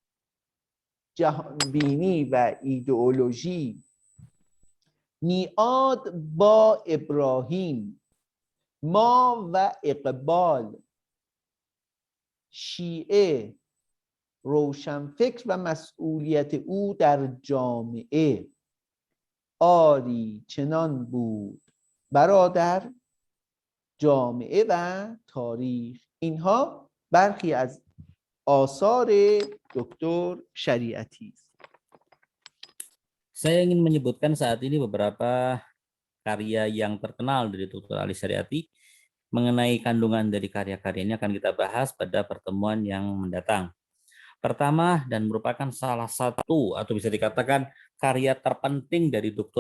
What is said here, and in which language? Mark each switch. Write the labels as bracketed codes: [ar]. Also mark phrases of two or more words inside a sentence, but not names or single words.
[fa] جهانبینی و ایدئولوژی، میعاد با ابراهیم، ما و اقبال، شیعه، روشنفکر و مسئولیت او در جامعه. آری چنان بود برادر، جامعه و تاریخ. اینها برخی از آثار دکتر شریعتی است. [id] Saya ingin menyebutkan saat ini beberapa karya yang terkenal dari Dr. Ali Syariati. Mengenai kandungan dari karya-karyanya akan kita bahas pada pertemuan yang mendatang. Pertama dan merupakan salah satu atau bisa dikatakan karya terpenting dari Dr.